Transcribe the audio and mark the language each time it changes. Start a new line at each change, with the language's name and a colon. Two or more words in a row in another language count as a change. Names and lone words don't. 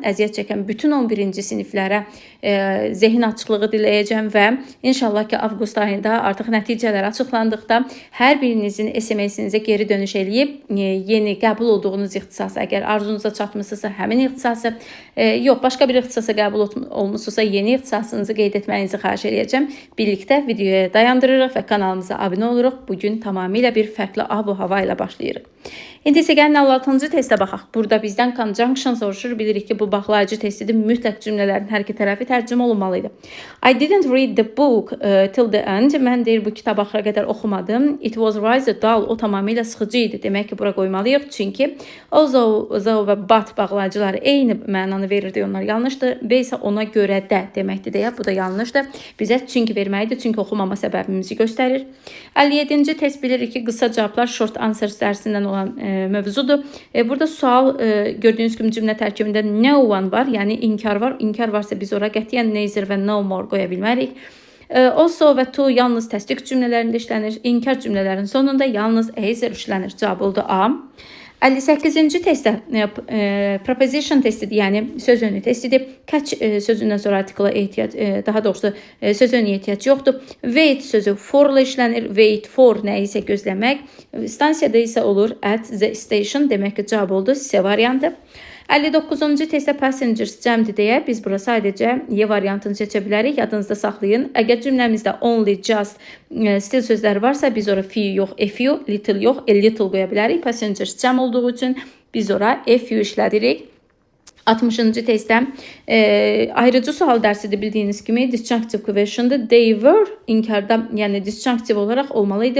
Azerbaijani: Əziyyət çəkən bütün 11-ci siniflərə zehin açıqlığı diləyəcəm və inşallah ki, avqust ayında artıq nəticələr açıqlandıqda hər birinizin SMS-inizə geri dönüş eləyib yeni qəbul olduğunuz ixtisası, əgər arzunuza çatmışsınızsa həmin ixtisası, yox, başqa bir ixtisasa qəbul olmuşsunuzsa yeni ixtisasınızı qeyd etməyinizi xahiş eləyəcəm. Birlikdə videoya dayandırırıq və kanalımıza abunə oluruq. Bugün tamamilə bir fərqli ab-hava ilə başlayırıq. İndi isə gəlin 6-cı testə baxaq. Burada bizdən conjunction soruşur. Bilirik ki, bu bağlayıcı testidir. Mütləq cümlələrin hər iki tərəfi tərcümə olunmalıydı.
English: I didn't read the book till the end.
Azerbaijani: Mən deyir, bu kitabı axıra qədər oxumadım.
English: It was rather dull.
Azerbaijani: O tamamilə sıxıcı idi. Demək ki, bura qoymalıyıq. Çünki although və but bağlayıcıları eyni mənanı verirdi. Onlar yanlışdır. B isə ona görə də deməkdir deyə. Bu da yanlışdır. Bizə çünki verməlidir. Çünki oxumama səbəbimizi göstərir. 57-ci test bilirik ki, qısa cavablar
English: short answers
Azerbaijani: dərsindən olan mövzudur. Burada sual gördüyünüz kimi cümlə tərkibində
English: no one
Azerbaijani: var, yəni inkar var. İnkar varsa biz ora qətiyyən neither və
English: no more
Azerbaijani: qoya bilmərik. Also və to yalnız təsdiq cümlələrində işlənir. İnkar cümlələrin sonunda yalnız either işlənir. Cavab oldu A. 58-ci testdə preposition testidir, yəni söz önü testidir. Catch sözündən sonra artikla ehtiyac, daha doğrusu söz önü ehtiyac yoxdur. Wait sözü for-la işlənir.
English: Wait for
Azerbaijani: nə isə gözləmək. Stansiyada isə olur
English: at the station,
Azerbaijani: demək ki, cavab oldu C variantı. 59-cu testdə passengers cəmdir deyə biz bura sadəcə Y variantını seçə bilərik. Yadınızda saxlayın. Əgər cümləmizdə only, just stil sözləri varsa biz ora few yox,
English: a few,
Azerbaijani: little yox,
English: a little
Azerbaijani: qoya bilərik. Passengers cəm olduğu üçün biz ora
English: a few
Azerbaijani: işlədirik. 60-cı testdə ayrıcı sual dərsidir bildiyiniz kimi. Disjunctive question'da
English: they were
Azerbaijani: inkarda, yəni disjunctive olaraq olmalıydı.